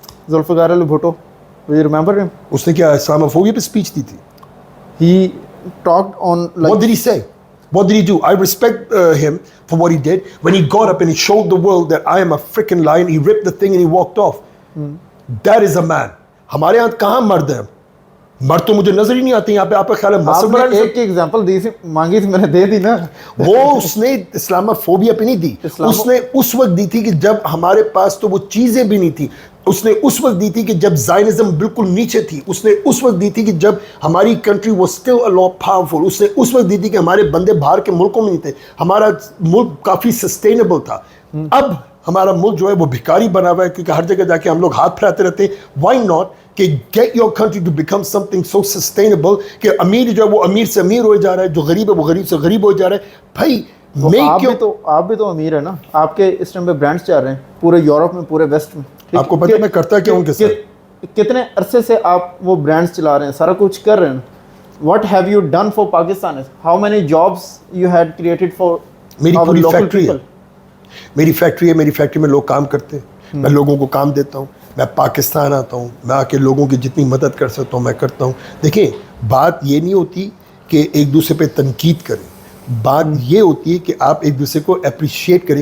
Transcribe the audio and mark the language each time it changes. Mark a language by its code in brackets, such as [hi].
[en] Zulfiqar Ali Bhutto. Do you remember him? [ur] اس نے کیا Islamophobia پہ اسپیچ دی تھی؟ [en] He talked on like. What did he say? What did he do? I respect him for what he did. When he got up and he showed the world that I am a freaking lion, he ripped the thing and he walked off. That is a man. [ur] ہمارے یہاں کہاں مرد ہیں؟ مرد تو مجھے نظر ہی نہیں آتے یہاں پہ. آپ کا خیال ہے آپ نے ایک کی ایگزامپل دی تھی, مانگی تھی میں نے, دے دی نا. وہ اس نے اسلاموفوبیا پہ نہیں دی. اس نے اس وقت دی تھی کہ جب ہمارے پاس تو وہ چیزیں بھی نہیں تھی. اس نے اس وقت دی تھی کہ جب زائنزم بالکل نیچے تھی. اس نے اس وقت دی تھی کہ جب ہماری [en] Country was still a lot powerful. [ur] اس نے اس وقت دی تھی کہ ہمارے بندے باہر کے ملکوں میں نہیں تھے, ہمارا ملک کافی سسٹینیبل تھا. اب ہمارا ملک جو ہے وہ بھکاری بنا ہوا ہے کیونکہ ہر جگہ جا کے ہم لوگ ہاتھ پھیلاتے رہتے ہیں. [en] why not [ur] کہ [en] get your country to become something so sustainable [ur] کہ امیر جو ہے وہ امیر سے امیر ہو جا رہا ہے, جو غریب ہے وہ غریب سے غریب ہو جا رہا ہے. بھائی آپ بھی تو امیر ہے نا. آپ کے اس ٹائم پہ برانڈس چل رہے ہیں پورے یورپ میں, پورے ویسٹ میں. آپ کو پتہ ہے میں کرتا کیا ہوں کے ساتھ؟ کتنے عرصے سے آپ وہ برانڈس چلا رہے ہیں, سارا کچھ کر رہے ہیں. [en] What have you done for Pakistan? How many jobs you had created for [ur] میری [en] our [ur] پوری [en] local [ur] فیکٹری ہے, [en] people? [ur] میری فیکٹری ہے, میری فیکٹری میں لوگ کام کرتے ہیں, میں لوگوں کو کام دیتا ہوں, میں پاکستان آتا ہوں, میں آ کے لوگوں کی جتنی مدد کر سکتا ہوں میں کرتا ہوں. دیکھیں بات یہ نہیں ہوتی کہ ایک دوسرے پہ تنقید کریں, بات یہ ہوتی ہے کہ آپ ایک دوسرے کو اپریشیٹ کریں.